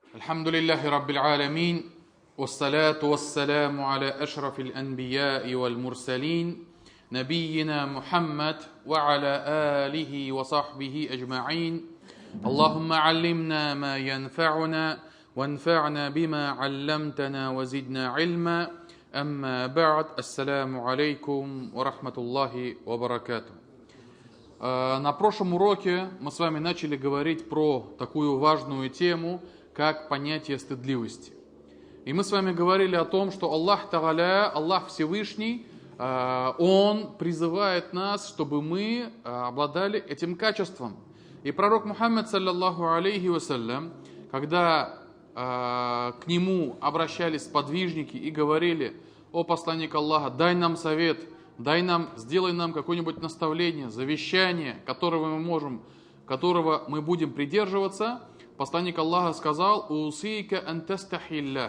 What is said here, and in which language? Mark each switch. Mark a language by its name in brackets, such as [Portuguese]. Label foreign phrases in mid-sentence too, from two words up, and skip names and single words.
[Arabic] الحمد لله رب العالمين والصلاة والسلام على أشرف الأنبياء والمرسلين نبينا محمد وعلى آله وصحبه أجمعين اللهم علمنا ما ينفعنا وانفعنا بما علمتنا وزدنا علما أما بعد السلام عليكم ورحمة الله وبركاته. [Russian] На прошлом уроке мы с вами начали говорить про такую важную тему, как понятие стыдливости. И мы с вами говорили о том, что Аллах Тааля, Аллах Всевышний, Он призывает нас, чтобы мы обладали этим качеством. И пророк Мухаммад, [Arabic] صلى الله عليه وسلم, [Russian] когда к нему обращались сподвижники и говорили: «О посланник Аллаха, дай нам совет, сделай нам какое-нибудь наставление, завещание, которого мы будем придерживаться», посланник Аллаха сказал: [Arabic] «أوصيك أن تستحيي».